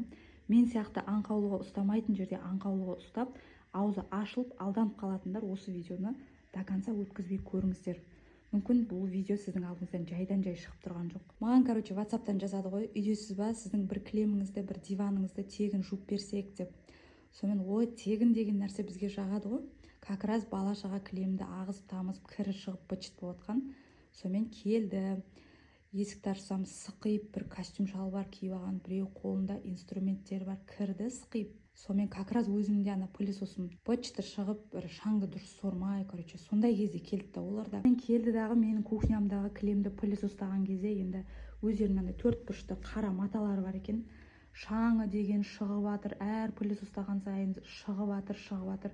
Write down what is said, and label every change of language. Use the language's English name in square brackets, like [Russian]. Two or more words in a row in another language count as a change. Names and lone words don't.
[Kazakh] Мен сияқты аңқаулыға ұстамайтын жерде аңқаулыға ұстап, аузы ашылып алданып қалатындар осы видеоны [Russian] до конца [Kazakh] өткізбей көріңіздер. Мүмкін бұл видео сіздің алдыңыздан жайдан жай шығып тұрған жоқ. Маған, WhatsApp-тан жазады ғой, үйдесіз ба, сіздің бір кілеміңізді, бір диваныңызды тегін жуып берсек деп. Сонымен ой, тегін деген нәрсе бізге жағады ғой. [Russian] Как раз [Kazakh] бала-шаға кілемді ағызып тамызып, кірі шығып бычыт болып отқан. Сонымен келді. Есікті ашсам сықиып бір костюм шалбар киіп алған, біреу қолында инструменттер бар, кірді сықиып. Сонымен [Russian] как раз [Kazakh] өзімде ана пылесосым бычыты шығып, бір шаңды дұрыс сормай, сондай кезде келді да олар да. Келді дағы менің кухнямдағы кілемді пылесостаған кезде енді өздерінің 4 бұрышты қара маталары бар екен. Шаңы деген шығып жатыр, әр пылесостаған сайын шығып жатыр.